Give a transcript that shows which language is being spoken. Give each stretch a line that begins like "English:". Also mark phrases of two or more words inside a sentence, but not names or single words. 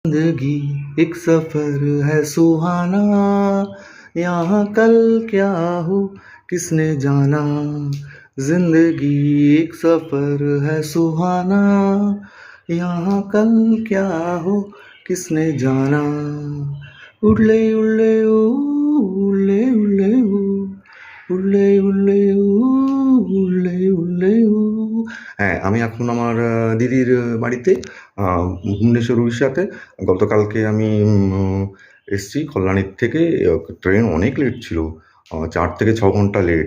Hindi: जिंदगी एक सफर है सुहाना, यहाँ कल क्या हो किसने जाना। जिंदगी एक सफर है सुहाना, यहाँ कल क्या हो किसने जाना। उड़ले उड़ले ऊ, उड़ले उड़ले ऊ, উড়লে উড়লে উ, উড়লে উড়লে উ।
Bangla: হ্যাঁ, আমি এখন আমার দিদির বাড়িতে, ভুবনেশ্বর উড়িষ্যাতে। গতকালকে আমি এসছি কল্যাণীর থেকে। ট্রেন অনেক লেট ছিল, 4 থেকে 6 ঘন্টা লেট।